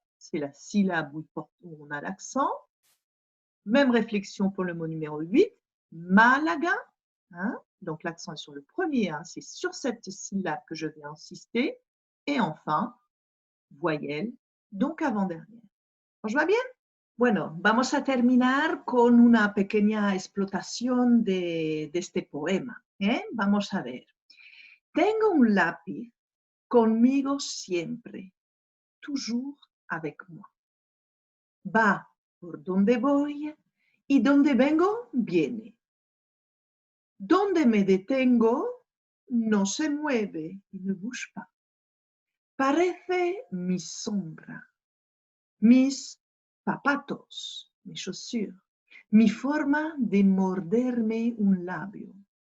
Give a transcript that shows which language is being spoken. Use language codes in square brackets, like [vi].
[fr] C'est la syllabe où on a l'accent. Même réflexion pour le mot numéro 8. Malaga. Hein? Donc l'accent est sur le premier, hein, c'est sur cette syllabe que je vais insister. Et enfin, voyelle, donc avant-dernière. [es] ¿Os va bien? Bueno, vamos a terminar con una pequeña explotación de este poema. Vamos a ver. Tengo un lápiz conmigo siempre, [fr] toujours avec moi. [es] Va por donde voy y donde vengo, viene. Donde me detengo, no se mueve y [fr] ne bouge pas. [es] Parece mi sombra, mis zapatos, mis chaussures, mi forma de morderme un labio.